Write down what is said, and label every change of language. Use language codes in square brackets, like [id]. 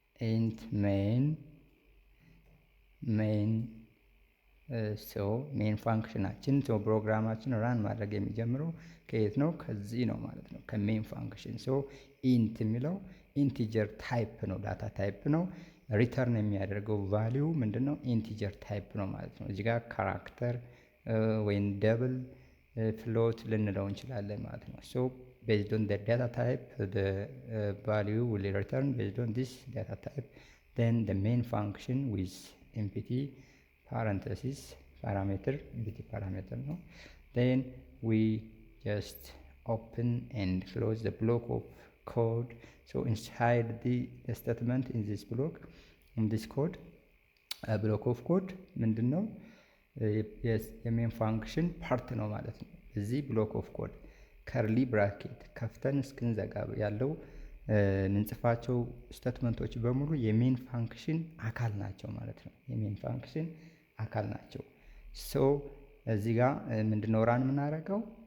[am] int main so main ፋንክሽናችን so ፕሮግራማችን ራን ማድረግ የሚጀምረው ከየት ነው? ከዚህ ነው ማለት ነው፣ ከሜን ፋንክሽን። so int የሚለው ኢንቲጀር ታይፕ ነው፣ ዳታ ታይፕ ነው። ሪተርን የሚያደርገው ቫልዩ ምንድነው? ኢንቲጀር ታይፕ ነው ማለት ነው። [en] እዚህ ጋር ካራክተር ወይም ደብል ፍሎት ልንለው እንችላለን ማለት ነው። so based on the data type the value will return based on this data type, then the main function with empty parenthesis parameter empty parameter no, then we just open and close the block of code. So inside the statement in this block in this code a block of code [am] ምንድነው? yes የሜን ፋንክሽን ፓርት ነው ማለት ነው። እዚህ ብሎክ ኦፍ ኮድ ከርሊ ብራኬት ከፍተን እስክንዘጋ ያለው ምንጽፋቸው ስቴትመንቶች በሙሉ የሜን ፋንክሽን አካል ናቸው ማለት ነው። የሜን ፋንክሽን አካል ናቸው። ሶ እዚህ ጋር ምንድነው ራን የምናደርገው?